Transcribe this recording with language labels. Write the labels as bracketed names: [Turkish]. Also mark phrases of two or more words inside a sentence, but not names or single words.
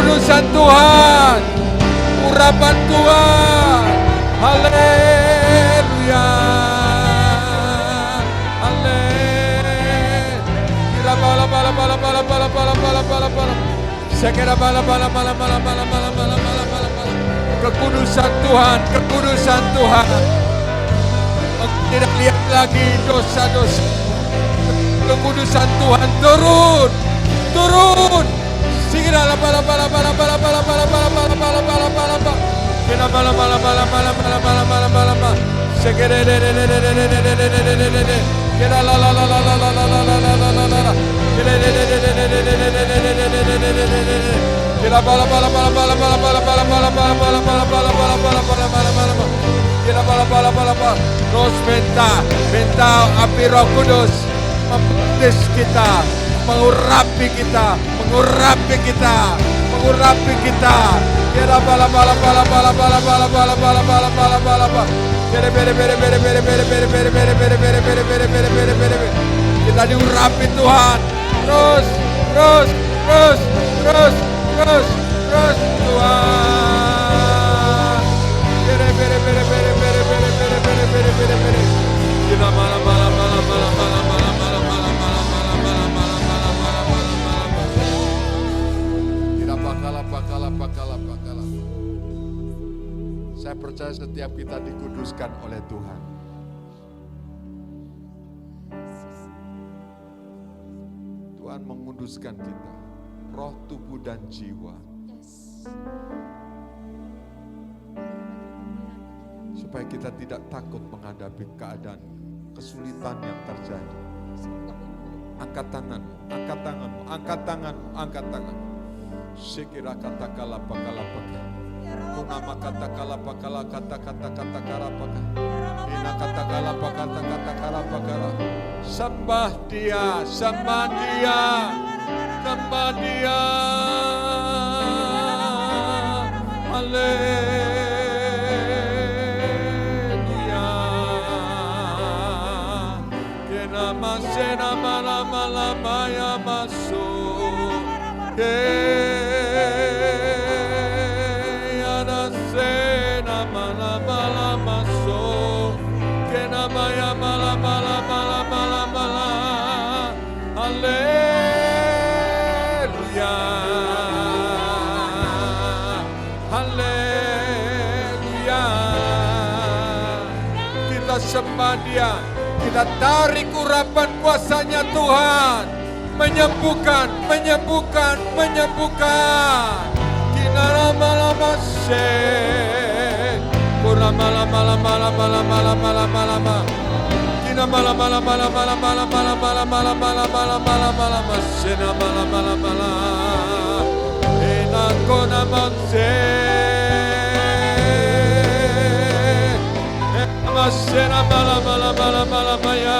[Indonesian] kekudusan Tuhan, urapan Tuhan. Haleluya. Haleluya. Kira bala bala bala bala bala bala bala bala bala. Sekira bala bala bala bala bala bala bala bala bala bala. Kekudusan Tuhan, kekudusan Tuhan. Tidak lihat lagi dosa-dosa. Kekudusan Tuhan turun, turun. Segera bala bala bala bala bala bala bala bala bala bala bala bala. Kena bala bala bala bala bala bala bala bala bala. Segera de de de de de de de de de de de de. Kena la la la la la la la la la la la la la. Kena de de de de de de de de de de de de de de de. Kena bala bala bala bala bala bala bala bala bala bala bala bala bala bala bala bala bala. Kena bala bala bala bala. Terus minta api Roh Kudus membaptis kita, mengurapi kita, mengurapi kita, mengurapi kita. Kira bala bala bala bala bala bala bala bala bala bala bala bala. Kira bere bere bere bere bere bere bere bere bere bere bere bere bere bere bere bere. Kita diurapi Tuhan. Terus terus terus terus terus terus Tuhan. Kira bere bere bere bere bere bere bere bere bere bere. Kita bala bala bala bala bala bala bala bala bala bala bala bala bala bala bala bala. Kita bakala bakala bakala bakala. Saya percaya setiap kita dikuduskan oleh Tuhan. Tuhan menguduskan kita, roh, tubuh, dan jiwa. Supaya kita tidak takut menghadapi keadaan kesulitan yang terjadi. Angkat tanganmu, angkat tanganmu, angkat tanganmu, angkat tanganmu. Sekira kata kalapakala pakala. Kunama kata kalapakala kata kata kata kalapakala. Ina kata kalapakala kata kalapakala. Sembah Dia, sembah Dia, sembah Dia. Haleluya. Kena masena malam malam maya masuk. Yana sena malam malam masuk. Kena maya malam malam malam malam malam. Haleluya. Haleluya. Kita sembah Dia, kita tarik urapan kuasanya Tuhan, menyembuhkan, menyembuhkan, menyembuhkan. Kinara malam sen, kurang malam malam malam malam malam malam malam. Kina malam malam malam malam malam malam malam malam malam malam malam malam sena malam malam malam. Enak kona mansen, masena malam malam malam malam maya.